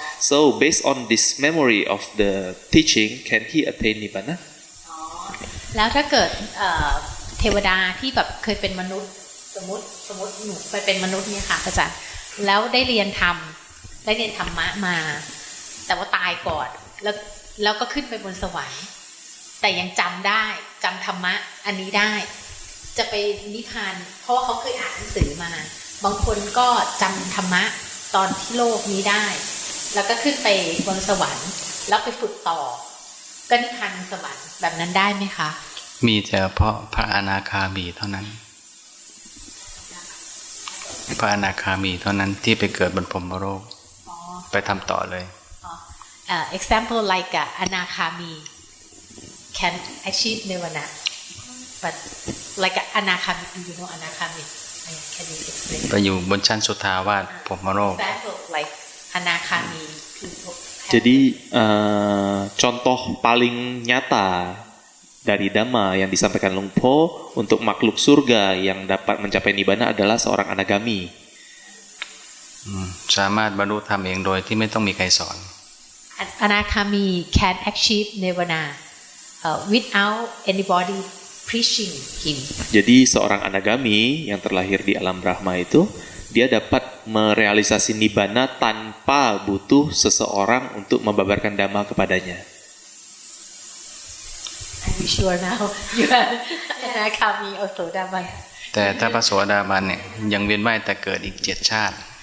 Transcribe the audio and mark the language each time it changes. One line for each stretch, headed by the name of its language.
English: So based on this memory of the teaching, can he attain Nibbana?
Thai: แล้วถ้าเกิดเทวดาที่แบบเคยเป็นมนุษย์สมมติหนูไปเป็นมนุษย์เนี่ยค่ะอาจารย์แล้วได้เรียนธรรมะมาแต่ว่าตายก่อน แล้วก็ขึ้นไปบนสวรรค์แต่ยังจำธรรมะอันนี้ได้จะไปนิพพานเพราะว่าเขาเคยอ่านหนังสือมาบางคนก็จำธรรมะตอนที่โลกนี้ได้แล้วก็ขึ้นไปบนสวรรค์แล้วไปฝึกต่อก็นิพพานสวรรค์แบบนั้นได้ไหมคะ มีแต่เพราะพระอนาคามีเท่านั้นพระอนาคามีเท่านั้นที่ไปเกิดบนพรหมโลกไปทำต่อเลย
English: example like anakami can achieve nirvana but like anakami do you know anakami can you explain
Thai: ไปอยู่บนชั้นสุทธาวาสพรหมโลก
English: example like anakami
Indonesian: Jadi contoh paling nyata dari Dhamma yang disampaikan Luang Por untuk makhluk surga yang dapat mencapai nibbana adalah seorang anagami.
Thai: สามารถบรรลุธรรมเองโดยที่ไม่ต้องมีใครสอน
English: Anakami can achieve nirvana without anybody preaching him.
Indonesian: Jadi seorang anagami yang terlahir di alam Brahma itu dia dapat merealisasi nibbana tanpa butuh seseorang untuk membabarkan Dhamma kepadanya.
English: I'm sure now you are anakami or Sodaban.
Thai: แต่ถ้าพระโสดาบันเนี่ยยังเวียนว่ายแต่เกิดอีก7 ชาติ